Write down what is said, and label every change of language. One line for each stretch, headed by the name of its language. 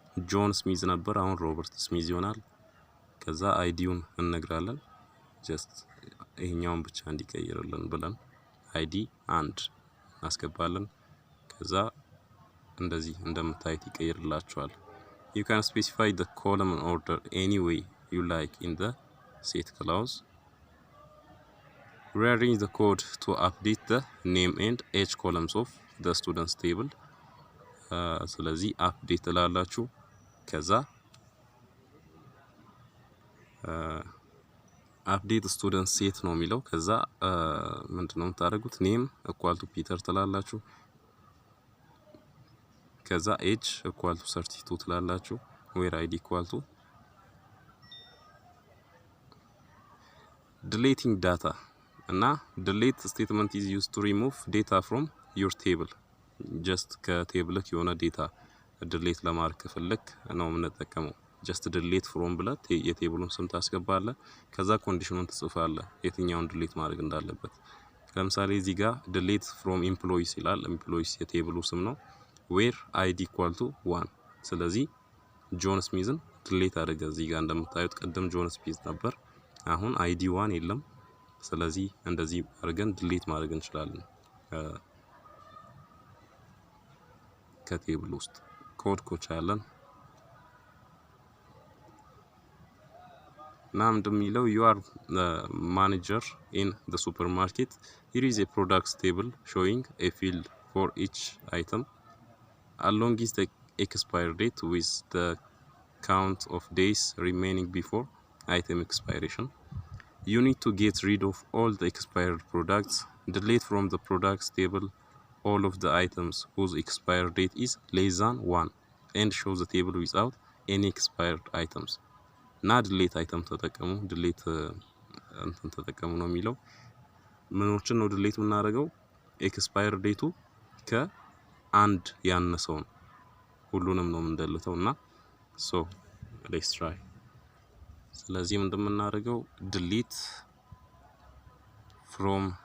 Amharic: ጆን ስሚዝ ነበር፣ አሁን ሮበርት ስሚዝ ይሆናል። ከዛ አይዲውን እንነግራለን ጀስት ይሄኛውን ብቻ እንዲቀይርልን ብለን አይዲ 1 እናስገባለን። ከዛ እንደዚህ እንደምታዩት ይቀይርላችኋል።
English: you can specify the column order any way you like in the set clause. rearrange the code to update the name and age columns of the students table።
Amharic: ስለዚህ አፕዴት ላላችሁ ከዛ አፕዴት ስቱደንት ሴት ነው የሚለው። ከዛ ምንድነው የምታደርጉት?
English: ኔም ኢኳል ቱ ፒተር ትላላችሁ። ከዛ ኤጅ ኢኳል ቱ 32 ትላላችሁ። ዌር አይዲ ኢኳል ቱ deleting data እና delete statement is used to remove data from your table።
Amharic: ጀስት ከቴብልክ የሆነ ዴታ delete ለማድረግ ከፈለክ ነው የምንጠቀመው። ጀስት delete from ብለህ የቴብሉን ስም ታስገባለህ፣ ከዛ ኮንዲሽኑን ትጽፋለህ የትኛውን delete ማድረግ እንዳለበት። ለምሳሌ እዚህ ጋር
English: delete from employees
Amharic: ይላል። employees የቴብሉ ስም ነው። ዌር አይዲ ኢኳል ቱ 1 ስለዚህ ጆን ስሚዝን delete አደረገ። እዚህ ጋር እንደምታዩት ቀደም ጆን ስሚዝ ነበር፣ አሁን አይዲ 1 የለም። ስለዚህ እንደዚህ አድርገን delete ማድረግ እንችላለን ከቴብል ውስጥ። ኮድ ኮቻለን እና እንደሚለው
English: you are the manager in the supermarket. here is a products table showing a field for each item along with the expire date with the count of days remaining before item expiration. you need to get rid of all the expired products. delete from the products table all of the items whose expire date is less than 1 and show the table without any expired items
Amharic: እና delete item ተጠቀሙ delete እንትን ተጠቀሙ ነው የሚለው ምኖችን ነው delete የምናደርገው ኤክስፓየር ዴቱ ከአንድ ያነሰው ነው ሁሉንም ነው የምንደልተውና
English: so let's try
Amharic: ስለዚህ እንደምናደርገው delete from